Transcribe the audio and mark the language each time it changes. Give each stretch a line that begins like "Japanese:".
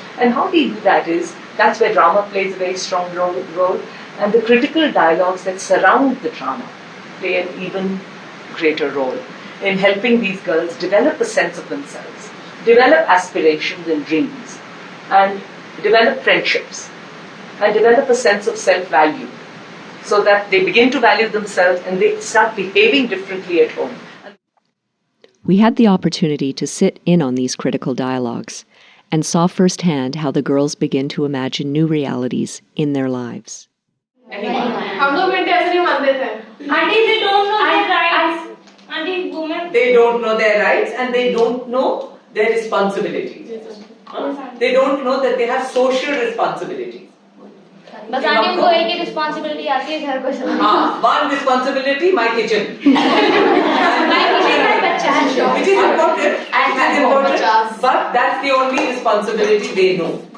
English: And how we do that is, that's where drama plays a very strong role, and the critical dialogues that surround the drama play an even greater role in helping these girls develop a sense of themselves, develop aspirations and dreams, and develop friendships, and develop a sense of self-value, so that they begin to value themselves and they start behaving differently at home. We had the opportunity to sit in on these critical dialogues and saw firsthand how the girls begin to imagine new realities in their lives.
Hindi: हम लोग बेटे ऐसे नहीं मानते थे.
English: Auntie, they don't know their rights. Auntie, women. They don't know their rights and they don't know their responsibilities. They don't know that they have social responsibilities.
Hindi: बस aunty उनको एक ही रिस्पॉन्सिबिलिटी आती है घर को चलाने
English: One responsibility, my kitchen. Which is important, but that's the only responsibility they know.